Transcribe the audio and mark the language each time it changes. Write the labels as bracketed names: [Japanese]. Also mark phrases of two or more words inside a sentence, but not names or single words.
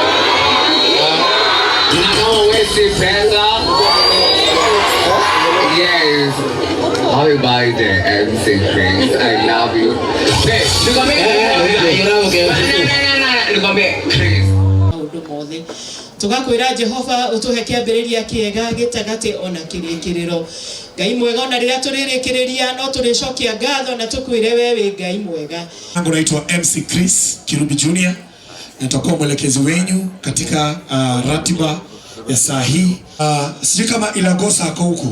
[English] Yes. Happy birthday, MC Chris. I love you. Hey, look at me. Chris. [Kikuyu] Tugakwira Jehova utuhe kiambiriria kiega gitagati ona kirikiriro. Ngai mwega ona riria turirikiriria no turicokia ngatho na tukwire wewe Ngai mwega. [Swahili] Nangu naitwa MC Chris Kirubi Junior. Nitakuwa mwelekezi wenyu katika ratiba ya saa hii. Sijui kama Ilagosa ako huku.